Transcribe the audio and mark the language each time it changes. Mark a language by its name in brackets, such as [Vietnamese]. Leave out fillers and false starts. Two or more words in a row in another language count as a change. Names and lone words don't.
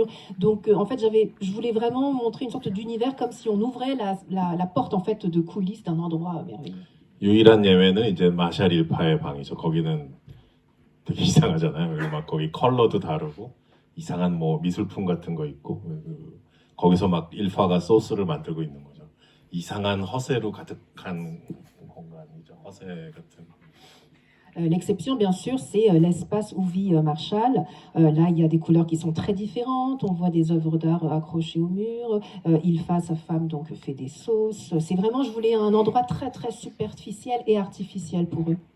[French] Donc en fait, je voulais vraiment montrer une sorte d'univers comme si on ouvrait la porte en fait de coulisses d'un endroit merveilleux. [Korean] 유일한 예외는 이제 마샬 일파의 방이죠. 거기는 되게 이상하잖아요. 그리고 막 거기 컬러도 다르고 이상한 뭐 미술품 같은 거 있고 거기서 막 일파가 소스를 만들고 있는 거죠. 이상한 허세로 가득한 공간이죠. 허세 같은. [French] L'exception, bien sûr, c'est l'espace où vit Marshall. Là, il y a des couleurs qui sont très différentes. On voit des œuvres d'art accrochées au mur. Ilfa, sa femme, donc fait des sauces. C'est vraiment, je voulais un endroit très, très superficiel et artificiel pour eux.